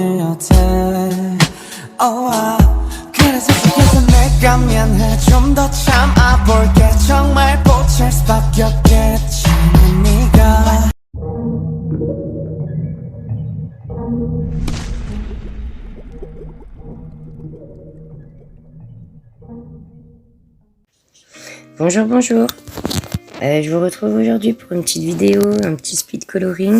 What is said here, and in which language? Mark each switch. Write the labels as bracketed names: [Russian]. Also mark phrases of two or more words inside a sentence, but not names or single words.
[Korean] 못해 그래서 속에서 내가 미안해 좀 더 참아볼게 정말 꽂힐 수밖에 없겠지 네가 [French] Bonjour, bonjour. Je vous retrouve aujourd'hui pour une petite vidéo, un petit speed coloring.